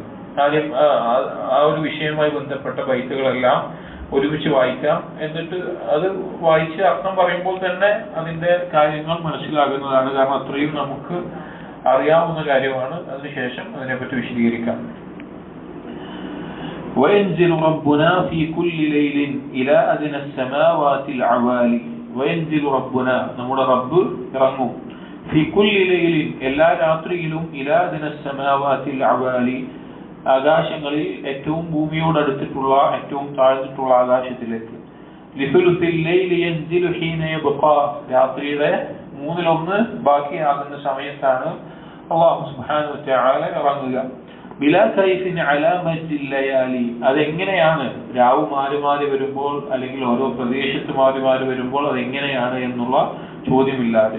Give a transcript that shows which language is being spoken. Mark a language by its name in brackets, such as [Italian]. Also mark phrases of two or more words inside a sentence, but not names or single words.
[Malayalam] ആദ്യം ആ ഒരു വിഷയവുമായി ബന്ധപ്പെട്ട ബൈത്തുകളെല്ലാം ഒരുമിച്ച് വായിക്കാം. എന്നിട്ട് അത് വായിച്ച് അർത്ഥം പറയുമ്പോൾ തന്നെ അതിന്റെ കാര്യങ്ങൾ മനസ്സിലാകുന്നതാണ്. കാരണം അത്രയും നമുക്ക് അറിയാവുന്ന കാര്യമാണ്. അതിനുശേഷം അതിനെപ്പറ്റി വിശദീകരിക്കാം. [Arabic] وينزل ربنا في كل ليل إلى أدنى السماوات العوالي. وينزل ربنا [Malayalam] നമ്മുടെ റബ്ബ് ഇറങ്ങും [Arabic] في كل ليل [Malayalam] എല്ലാ രാത്രിയിലും [Arabic] إلى أدنى السماوات العوالي [Malayalam] ആകാശങ്ങളിൽ ഏറ്റവും ഭൂമിയോട് അടുത്തിട്ടുള്ള ഏറ്റവും താഴ്ന്നിട്ടുള്ള ആകാശത്തിലേക്ക്. [Arabic] لثلث الليل ينزل حين يبقى [Malayalam] രാത്രിയുടെ 1/3 ബാക്കിയാകുന്ന സമയത്താണ് അല്ലാഹു [Arabic] سبحانه وتعالى [Malayalam] ഇറങ്ങുക. [Arabic] بلا كيف على مجد الليالي, [Malayalam] അതെങ്ങനെയാണ് രാവ് മാറി മാറി വരുമ്പോൾ അല്ലെങ്കിൽ ഓരോ പ്രദേശത്ത് മാറി മാറി വരുമ്പോൾ അതെങ്ങനെയാണ് എന്നുള്ള ചോദ്യമില്ലാതെ.